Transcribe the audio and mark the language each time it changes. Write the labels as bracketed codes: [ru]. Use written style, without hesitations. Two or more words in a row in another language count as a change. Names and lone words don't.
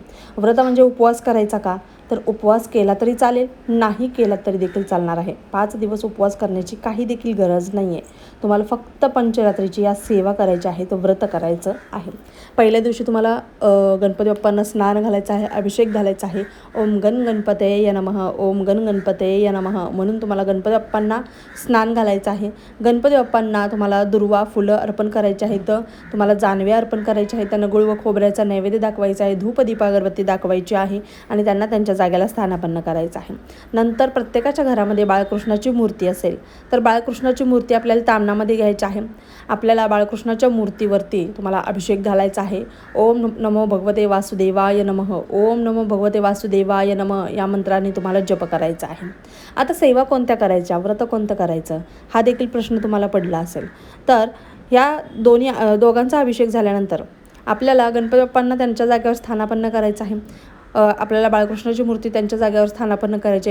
[mr] व्रत म्हणजे उपवास करायचा का, तर उपवास केला तरी चालेल, नाही केला तरी देखील चालणार आहे. 5 दिवस उपवास करण्याची काही देखील गरज नाही आहे. तुम्हाला फक्त पंचरात्रीची या सेवा करायची आहे, तो व्रत करायचं आहे. पहिल्या दिवशी तुम्हाला गणपती बाप्पांना स्नान घालायचं आहे, अभिषेक घालायचा आहे. [sa] ओम गण गणपतये नमः, ओम गण गणपतये नमः [mr] म्हणून तुम्हाला गणपती बाप्पांना स्नान घालायचं आहे. गणपती बाप्पांना तुम्हाला दुर्वा फुलं अर्पण करायची आहेत, तुम्हाला जानवे अर्पण करायचे आहेत, त्यांना गुळ व खोबऱ्याचा नैवेद्य दाखवायचा आहे, धूप दीप अगरबत्ती दाखवायची आहे आणि त्यांना त्यांच्या जागेला स्थानापन्न करायचं आहे. नंतर प्रत्येकाच्या घरामध्ये बाळकृष्णाची मूर्ती असेल तर बाळकृष्णाची मूर्ती आपल्याला तामणामध्ये घ्यायची आहे. आपल्याला बाळकृष्णाच्या मूर्तीवरती तुम्हाला अभिषेक घालायचा आहे. [sa] ओम नमो भगवते वासुदेवाय नमः, ओम नमो भगवते वासुदेवाय नमः [mr] या मंत्राने तुम्हाला जप करायचा आहे. आता सेवा कोणत्या करायच्या, व्रत कोणतं करायचं हा देखील प्रश्न तुम्हाला पडला असेल. तर या दोघांचा अभिषेक झाल्यानंतर आपल्याला गणपती बाप्पांना त्यांच्या जागेवर स्थानापन्न करायचं आहे. आपल्याला बाळकृष्णाची मूर्ती त्यांच्या जागेवर स्थानापन्न करायची आहे.